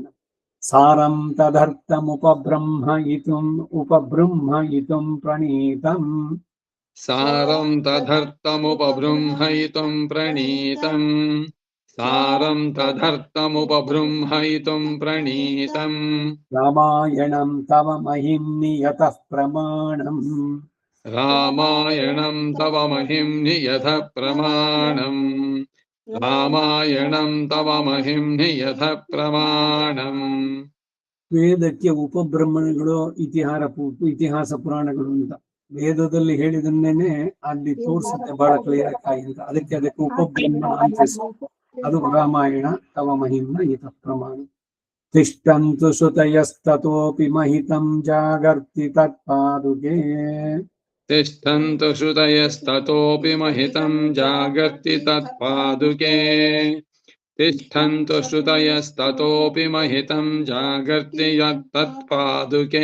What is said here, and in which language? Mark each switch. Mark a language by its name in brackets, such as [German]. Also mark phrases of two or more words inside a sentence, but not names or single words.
[Sanskrit] ಸಾರಂ ತದರ್ಥಮುಪಬ್ರಹ್ಮಯಿತುಂ ಪ್ರಣೀತಂ ಸಾರಂ ತದರ್ಥಮುಪಬೃಂಹಯಿತುಂ ಪ್ರಣೀತಂ ಸಾರಂ ತದರ್ಥಮುಪಬೃಂಹಯಿತುಂ ಪ್ರಣೀತಂ ರಾಮಾಯಣಂ ತವ ಮಹಿಮ್ನಿ ಯತಃ ಪ್ರಮಾಣಂ ರಾಮಾಯಣಂ ತವ ಮಹಿಮ್ನಿ ಯಥ ಪ್ರಮಾಣಂ ರಾಮಾಯಣಂ ತವ ಮಹಿಮ್ನಿ ಯಥ ಪ್ರಮಾಣಂ. [Kannada] ವೇದಕ್ಕೆ ಉಪಬ್ರಹ್ಮಣಗಳು ಇತಿಹಾಸ ಪುರಾಣಗಳು ಅಂತ ವೇದದಲ್ಲಿ ಹೇಳಿದನ್ನೇನೆ ಅಲ್ಲಿ ತೋರ್ಸುತ್ತೆ ಬಹಳ ಕ್ಲಿಯರ್ ಆಗಿ ಅಂತ. ಅದಕ್ಕೆ ಉಪಬ್ರಹ್ಮಣ ಅಂತ ಹೆಸರು. ಅದು [Sanskrit] ರಾಮಾಯಣ ತವ ಮಹಿಮ್ನ ಯತಃ ಪ್ರಮಾಣ. ತಿಷ್ಟಂತು ಶ್ರುತಯಸ್ತತೋಪಿ ಮಹಿತಂ ಜಾಗರ್ತಿ ತತ್ಪಾದುಕೆ ತಿಷ್ಠಂತು ಶ್ರುತಯಸ್ತತೋಪಿ ಮಹಿತಂ ಜಾಗರ್ತಿ ತತ್ಪಾದುಕೆ ತಿಷ್ಠಂತು ಶ್ರುತಯಸ್ತತೋಪಿ ಮಹಿತಂ ಜಾಗರ್ತಿ ತತ್ಪಾದುಕೆ